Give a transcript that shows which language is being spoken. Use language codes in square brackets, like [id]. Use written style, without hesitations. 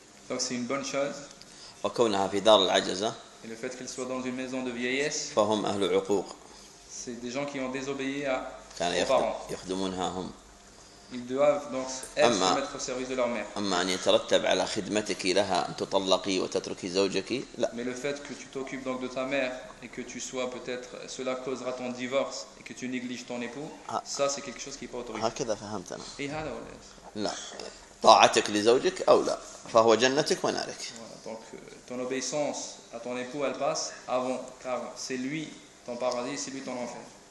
[fr] Donc c'est une bonne chose. [ar] وكونها في دار العجزة. [fr] Et le fait qu'elle soit dans une maison de vieillesse. [ar] فهم أهل عقوق. [fr] C'est des gens qui ont désobéi à. [ar] كان يخدمونها هم. [fr] Ils doivent donc se mettre au service de leur mère. [ar] أما أن يترتب على خدمتك لها أن تطلقي وتتركي زوجك لا. [fr] Mais le fait que tu t'occupes donc de ta mère et que tu sois peut-être cela causera ton divorce et que tu négliges ton époux. Ça c'est quelque chose qui est pas autorisé. [ar] هكذا فهمت أنا. إيه هذا ولا؟ لا. طاعتك لزوجك أو لا. فهو جنتك ونارك. [fr] Donc ton obéissance à ton époux elle passe avant car c'est lui ton paradis, c'est lui ton enfer.